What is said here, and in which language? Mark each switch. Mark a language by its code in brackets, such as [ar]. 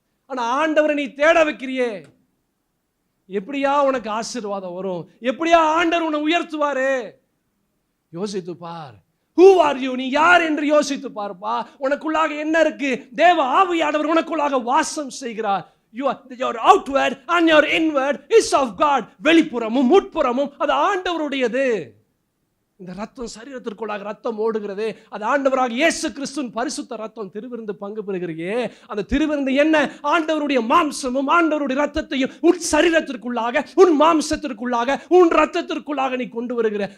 [ta] ஆனா ஆண்டவரை நீ தேட வைக்கிறியே. எப்படியா உனக்கு ஆசீர்வாதம் வரும்? எப்படியா ஆண்டவர் உன்னை உயர்த்துவாரு? யோசித்து பார். [en] Who are you? [ta] நீ யார் என்று யோசித்து பார்ப்பா. உனக்குள்ளாக என்ன இருக்கு? தேவ ஆவியானவர் உனக்குள்ளாக வாசம் செய்கிறார். [en] Your outward and your inward is of God. [ta] வெளிப்புறமும் உட்புறமும் அது ஆண்டவருடையது. இந்த ரத்தம் சரீரத்திற்குள்ளாக ரத்தம் ஓடுகிறது, அது ஆண்டவராக இயேசு கிறிஸ்துவின் பரிசுத்த ரத்தம். திருவிருந்து பங்கு பெறுகிறீயே, அந்த திருவிருந்து என்ன? ஆண்டவருடைய மாம்சமும் ஆண்டவருடைய ரத்தத்தையும் உன் சரீரத்திற்குள்ளாக, உன் மாம்சத்திற்குள்ளாக, உன் ரத்தத்திற்குள்ளாக நீ கொண்டு வருகிற.